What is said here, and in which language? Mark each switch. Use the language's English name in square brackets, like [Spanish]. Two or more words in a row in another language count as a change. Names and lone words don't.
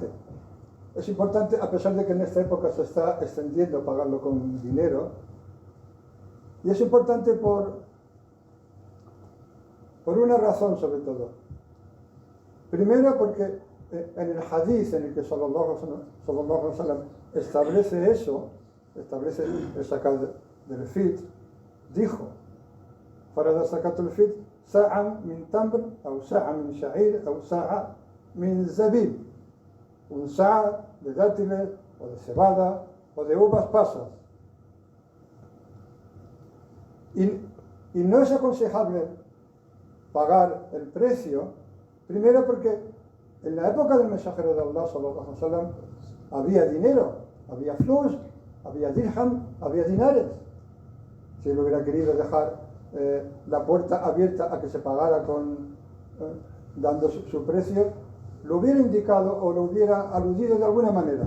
[Spanish] Es importante a pesar de que en esta época se está extendiendo pagarlo con dinero. Y es importante por una razón sobre todo. Primero porque en el hadith en el que [Arabic] صلى الله عليه وسلم [Spanish] establece eso, establece el zakat del fitr, dijo, [Arabic] فرض زكاة الفطر صاعا من تمر، o صاع من شعير، o صاع من زبيب. [Spanish] Un sa' de dátiles, o de cebada, o de uvas pasas. Y no es aconsejable pagar el precio, primero porque en la época del mensajero de Allah [Arabic] صلى الله عليه وسلم [Spanish] había dinero, había flus, había dirham, había dinares. Si él hubiera querido dejar la puerta abierta a que se pagara dando su precio, lo hubiera indicado o lo hubiera aludido de alguna manera.